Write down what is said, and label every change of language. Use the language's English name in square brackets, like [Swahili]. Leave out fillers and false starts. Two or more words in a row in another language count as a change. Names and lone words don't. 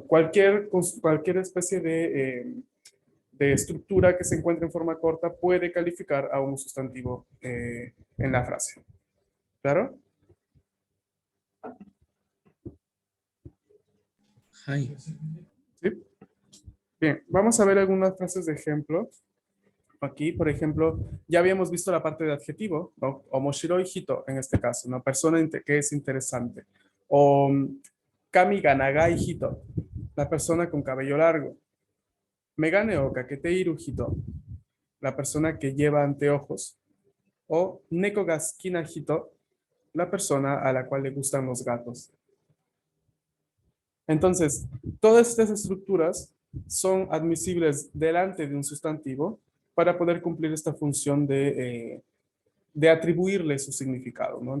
[Spanish] Cualquier especie de estructura que se encuentre en forma corta puede calificar a un sustantivo en la frase. ¿Claro? [Japanese] はい。 [Spanish] ¿Sí? Bien, vamos a ver algunas frases de ejemplo. Aquí, por ejemplo, ya habíamos visto la parte de adjetivo, ¿no? [Japanese] 面白い人, [Spanish] en este caso, una persona que es interesante. [Japanese] O 髪が長い人, [Spanish] la persona con cabello largo. [Japanese] 眼鏡をかけている人, [Spanish] la persona que lleva anteojos. O [Japanese] 猫が好きな人, [Spanish] la persona a la cual le gustan los gatos. Entonces, todas estas estructuras son admisibles delante de un sustantivo para poder cumplir esta función de atribuirle su significado, ¿no?